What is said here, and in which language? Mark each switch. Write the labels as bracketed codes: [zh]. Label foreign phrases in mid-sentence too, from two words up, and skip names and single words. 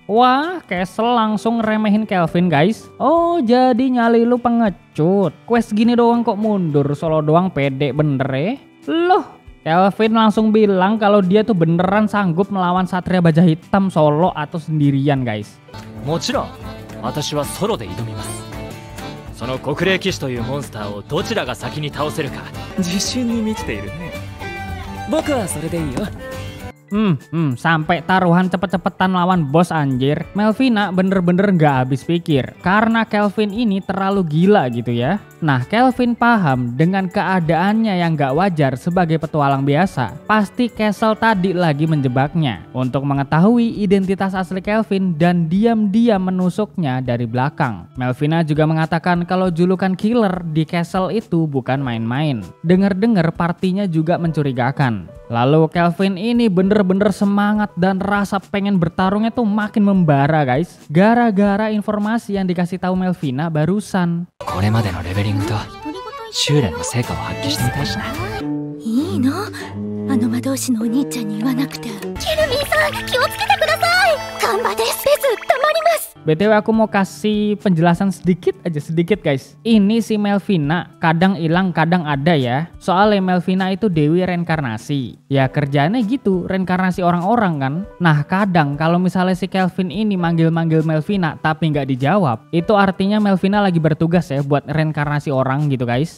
[id] Wah, Castle langsung remehin Kelvin guys. Oh, jadi nyali lu pengecut. Quest gini doang kok mundur, solo doang pede bener ya? Loh, Kelvin langsung bilang kalau dia tuh beneran sanggup melawan Satria Baja Hitam solo atau sendirian guys. [ja] もちろん、私はソロで挑みます。その国霊騎士というモンスターをどちらが先に倒せるか、自信に満ちているね。僕はそれでいいよ。 [id] Sampai taruhan cepet-cepetan lawan bos anjir. Melvina bener-bener gak habis pikir karena Kelvin ini terlalu gila gitu ya. Nah, Kelvin paham dengan keadaannya yang gak wajar sebagai petualang biasa. Pasti Castle tadi lagi menjebaknya untuk mengetahui identitas asli Kelvin dan diam-diam menusuknya dari belakang. Melvina juga mengatakan kalau julukan killer di Castle itu bukan main-main. Dengar-dengar partinya juga mencurigakan. Lalu Kelvin ini bener-bener semangat dan rasa pengen bertarungnya tuh makin membara guys. Gara-gara informasi yang dikasih tahu Melvina barusan. [ja] これまでのレベリングと修練の成果を発揮してみたいしな。いいの？あの魔導士のお兄ちゃんに言わなくて。ケルミンさん、気をつけてください。ガンバです。たまります。 [id] BTW aku mau kasih penjelasan sedikit guys. Ini si Melvina kadang hilang kadang ada ya. Soalnya Melvina itu dewi reinkarnasi. Ya kerjanya gitu, reinkarnasi orang-orang kan. Nah kadang kalau misalnya si Kelvin ini manggil-manggil Melvina tapi nggak dijawab, itu artinya Melvina lagi bertugas ya buat reinkarnasi orang gitu guys.